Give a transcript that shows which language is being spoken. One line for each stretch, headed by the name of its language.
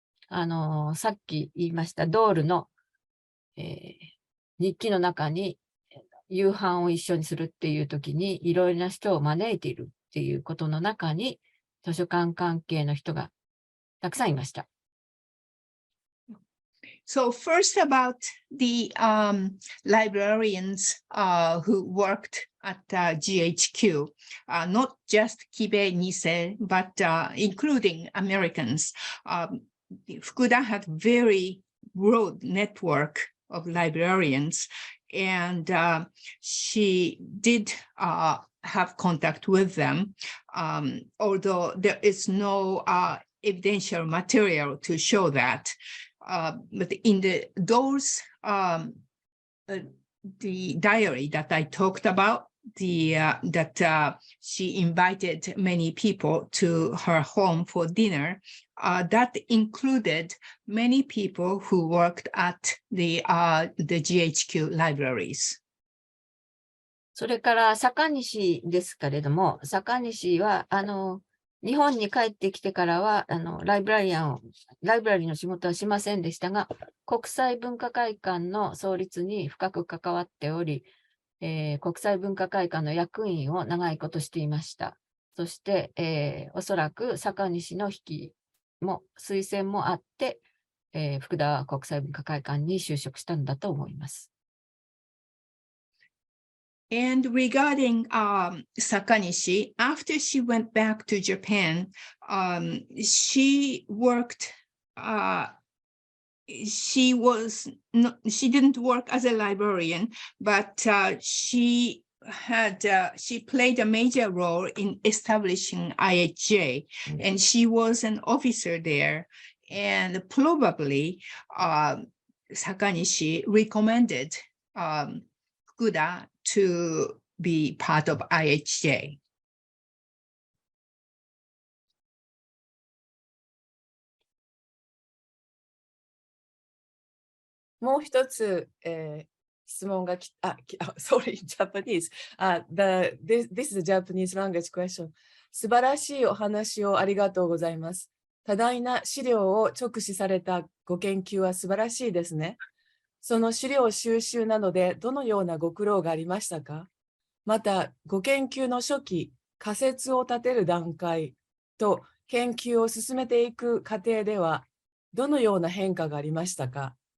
Japanese: さっき言いましたドールの、日記の中に夕飯を一緒にするっていう時にいろいろな人を招いているっていうことの中に図書館関係の人がたくさんいました。
English: So first about the librarians who worked at GHQ, not just Kibei Nisei, but including Americans. Fukuda had very broad network of librarians, and she did have contact with them, although there is no evidential material to show that. But in those the diary that I talked about, that she invited many people to her home for dinner, that included many people who worked at the GHQ libraries.
Japanese: それから坂西ですけれども、坂西は日本に帰ってきてからはライブラリの仕事はしませんでしたが、国際文化会館の創立に深く関わっており、国際文化会館の役員を長いことしていました。そして、おそらく坂西の推薦もあって、福田は国際文化会館に就職したんだと思います。
English: And regarding Sakanishi, after she went back to Japan, she worked. She didn't work as a librarian, but she she played a major role in establishing IHJ, and she was an officer there. And probably Sakanishi recommended Fukuda to be part of IHJ.
Japanese: もう一つ、質問が
English: sorry, Japanese. This is a Japanese language question.
Japanese: 素晴らしいお話をありがとうございます。多大な資料を直視されたご研究は素晴らしいですね。その資料収集などでどのようなご苦労がありましたか？また、ご研究の初期、仮説を立てる段階と研究を進めていく過程ではどのような変化がありましたか？